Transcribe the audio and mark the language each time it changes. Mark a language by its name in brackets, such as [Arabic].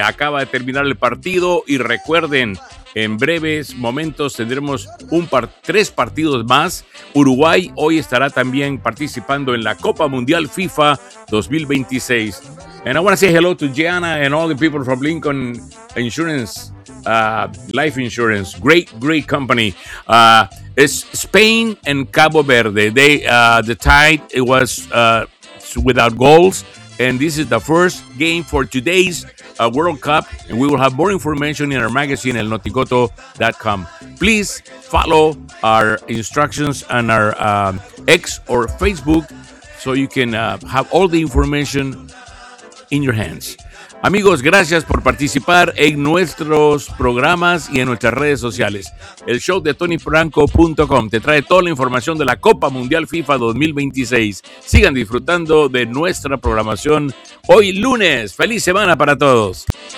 [Spanish] Acaba de terminar el partido y recuerden, en breves momentos tendremos tres partidos más. Uruguay hoy estará también participando en la Copa Mundial FIFA 2026. [English] And I want to say hello to Gianna and all the people from Lincoln Insurance, Life Insurance, great company. It's Spain and Cabo Verde. The tie, it was without goals. And this is the first game for today's World Cup. And we will have more information in our magazine, elnoticoto.com. Please follow our instructions on our X or Facebook so you can have all the information in your hands. [Spanish] Amigos, gracias por participar en nuestros programas y en nuestras redes sociales. El show de TonyFranco.com te trae toda la información de la Copa Mundial FIFA 2026. Sigan disfrutando de nuestra programación hoy lunes. ¡Feliz semana para todos!